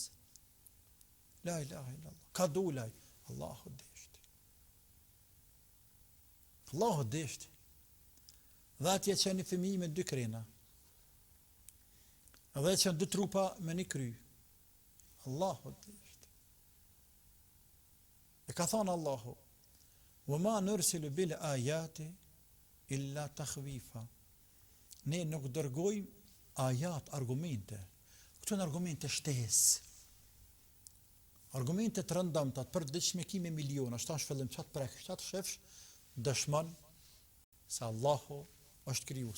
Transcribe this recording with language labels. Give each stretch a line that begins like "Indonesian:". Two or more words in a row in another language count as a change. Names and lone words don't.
Arabic: لا إله إلا الله.
Albanian: Ka dulaj. Allahu deshti. Allahu deshti. Dhe atje që një fëmijë me 2 krena. Dhe që 2 trupa me 1 kry. Allahu deshti. E ka thonë Allahu,
Arabic: وَمَا نُرْسِلُ بِالْآيَاتِ إِلَّا تَخْوِيفًا.
Albanian: Ne nuk dërgojmë ajat, argumente. Këto në argumente shtesë. Argumente të rëndëmta, të përditshme me miliona, shtash fillim çat prek, çat shefsh, dëshmon se Allahu është krijues.